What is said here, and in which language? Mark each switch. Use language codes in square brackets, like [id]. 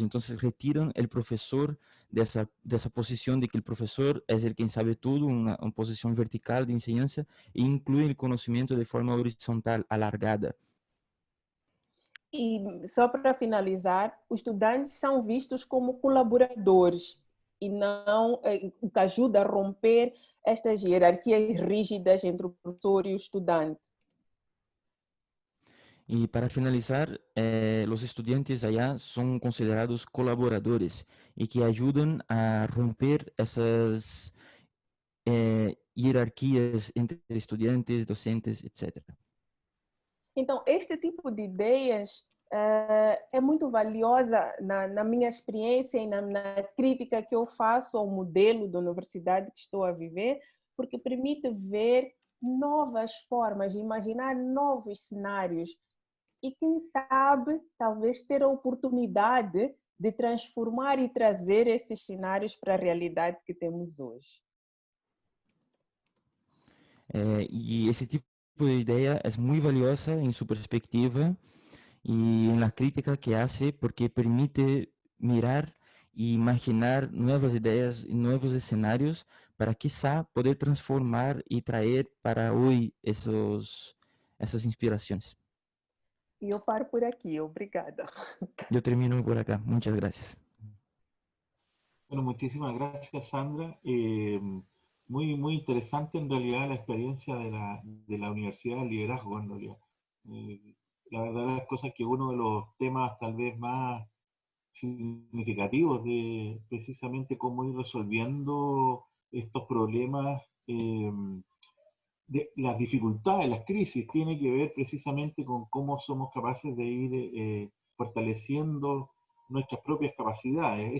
[es] Entonces retiran el profesor de esa posición de que el profesor es el quien sabe todo, una posición vertical de enseñanza, e incluyen el conocimiento de forma horizontal, alargada. [pt] E só para finalizar, os estudantes são vistos como colaboradores e não o que ajuda a romper estas hierarquias rígidas entre o professor e o estudante. [es] Y para finalizar, los estudiantes allá son considerados colaboradores y que ayudan a romper esas jerarquias entre estudiantes, docentes, etc. [pt] Então, este tipo de ideias é muito valiosa na minha experiência e na crítica que eu faço ao modelo da universidade que estou a viver, porque permite ver novas formas, imaginar novos cenários e, quem sabe, talvez ter a oportunidade de transformar e trazer esses cenários para a realidade que temos hoje. [es] Y ese tipo de idea es muy valiosa en su perspectiva y en la crítica que hace, porque permite mirar e imaginar nuevas ideas y nuevos escenarios para quizá poder transformar y traer para hoy esas inspiraciones. [pt] Eu paro por aqui, obrigada. [es] Yo termino por acá. Muchas gracias. Bueno, muchísimas gracias, Sandra. Muy interesante en realidad la experiencia de la Universidad del Liderazgo, en realidad. La verdad es cosa que uno de los temas tal vez más significativos de precisamente cómo ir resolviendo estos problemas, de las dificultades, las crisis, tiene que ver precisamente con cómo somos capaces de ir fortaleciendo nuestras propias capacidades.